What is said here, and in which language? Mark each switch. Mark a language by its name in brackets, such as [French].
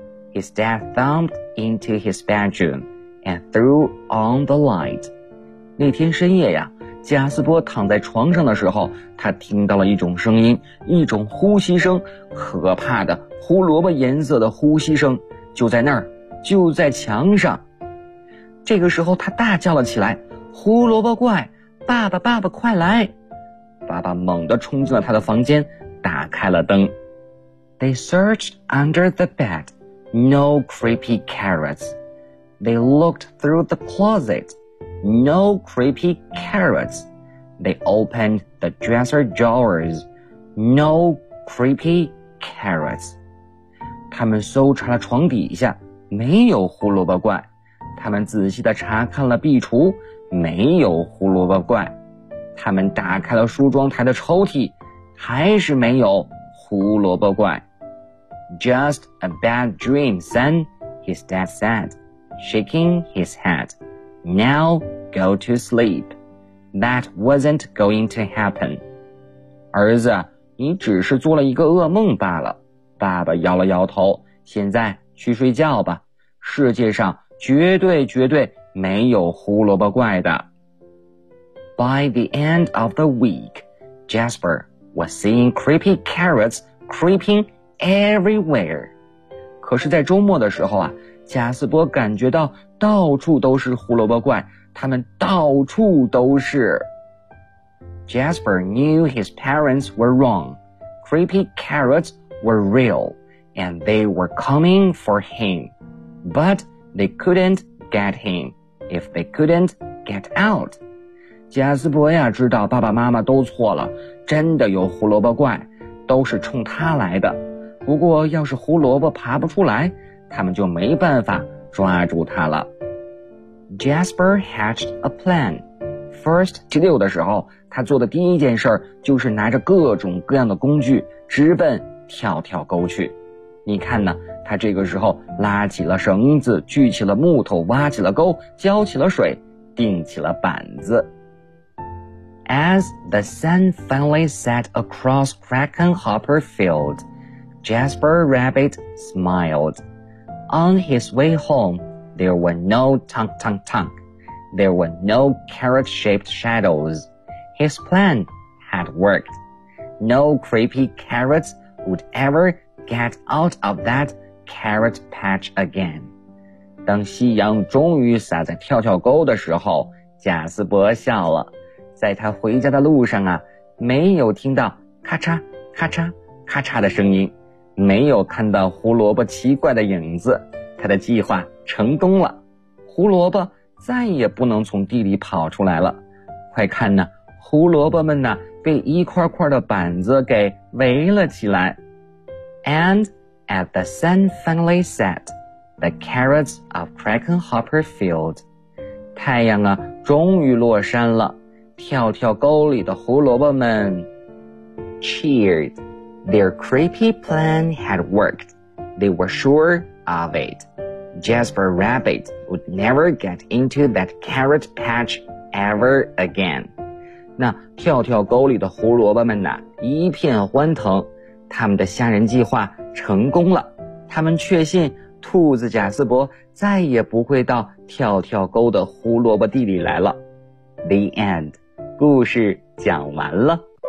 [English] His dad thumped into his bedroom and threw on the light. [Chinese] 那天深夜呀，贾斯伯躺在床上的时候，他听到了一种声音，一种呼吸声，可怕的胡萝卜颜色的呼吸声，就在那儿，就在墙上。这个时候他大叫了起来，胡萝卜怪，爸爸爸爸快来！爸爸猛地冲进了他的房间，打开了灯。 [English] They searched under the bed, no creepy carrots. They looked through the closet, no creepy carrots. They opened the dresser drawers, no creepy carrots. [Chinese] 他们搜查了床底下，没有胡萝卜怪。他们仔细地查看了壁橱，没有胡萝卜怪。他们打开了梳妆台的抽屉，还是没有胡萝卜怪。 [English] Just a bad dream, son, his dad said, shaking his head. Now go to sleep. That wasn't going to happen. [Chinese] 儿子，你只是做了一个噩梦罢了。爸爸摇了摇头，现在去睡觉吧。世界上绝对绝对没有胡萝卜怪的。 [English] By the end of the week, Jasper was seeing creepy carrots creeping everywhere. [Chinese] 可是在周末的时候啊，加斯伯感觉到到处都是胡萝卜怪，他们到处都是。 [English] Jasper knew his parents were wrong. Creepy carrots were real, and they were coming for him. But they couldn't get him if they couldn't get out. [Chinese] 加斯伯呀，知道爸爸妈妈都错了，真的有胡萝卜怪，都是冲他来的。不过要是胡萝卜爬不出来，他们就没办法抓住他了。 [English] Jasper hatched a plan. First, [Chinese] 第六的时候，他做的第一件事就是拿着各种各样的工具，直奔跳跳沟去。你看呢，他这个时候拉起了绳子，锯起了木头，挖起了沟，浇起了水，钉起了板子。 [English] As the sun finally set across Crackenhopper Field, Jasper Rabbit smiled. On his way home, there were no tunk tunk tunk. There were no carrot-shaped shadows. His plan had worked. No creepy carrots would ever get out of that carrot patch again. [Chinese] 当夕阳终于洒在跳跳沟的时候，加斯伯笑了。在他回家的路上啊，没有听到咔嚓咔嚓咔嚓的声音，没有看到胡萝卜奇怪的影子，他的计划成功了，胡萝卜再也不能从地里跑出来了。快看呢，胡萝卜们呢被一块块的板子给围了起来。 [English] And at the sun finally set, the carrots of Crackenhopper Field. [Chinese] 太阳啊终于落山了，跳跳沟里的胡萝卜们 [English] cheered. Their creepy plan had worked. They were sure of it. Jasper Rabbit would never get into that carrot patch ever again. [Chinese] 那跳跳沟里的胡萝卜们呢，一片欢腾，他们的吓人计划成功了，他们确信兔子贾斯伯再也不会到跳跳沟的胡萝卜地里来了。 [English] The end. [Chinese] 故事讲完了。